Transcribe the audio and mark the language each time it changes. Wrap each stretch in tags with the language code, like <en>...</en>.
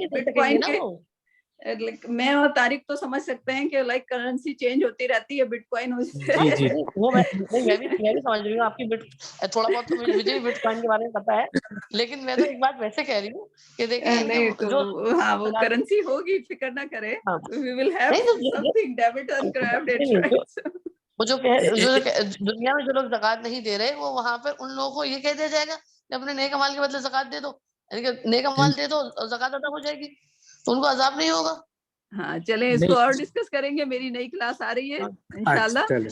<ur>But coin کے میں اور طارق تو سمجھ سکتے ہیں کہ لائک کرنسی چینج ہوتی رہتی ہے، بٹ کوائن جی جی وہ میں بھی سمجھ رہی ہوں آپ کی تھوڑا بہت تو مجھے بھی بٹ کوائن کے بارے میں پتا ہے، لیکن میں تو ایک بات ویسے کہہ رہی ہوں کہ دیکھیں جو ہاں وہ کرنسی ہوگی، فکر نہ کرے.</ur> <en>We will have something debit and credit, right?</en> <ur>وہ جو دنیا میں جو لوگ زکوٰۃ نہیں دے رہے وہ وہاں پر ان لوگوں کو یہ کہہ دیا جائے گا کہ اپنے نیک امال کے بدلے زکوٰۃ دے دو، یعنی کہ نیک امال دے دو زکوٰۃ ادا ہو جائے گی تو ان کو عذاب نہیں ہوگا. ہاں چلیں اس کو اور ڈسکس کریں گے، میری نئی کلاس آ رہی ہے انشاءاللہ.</ur>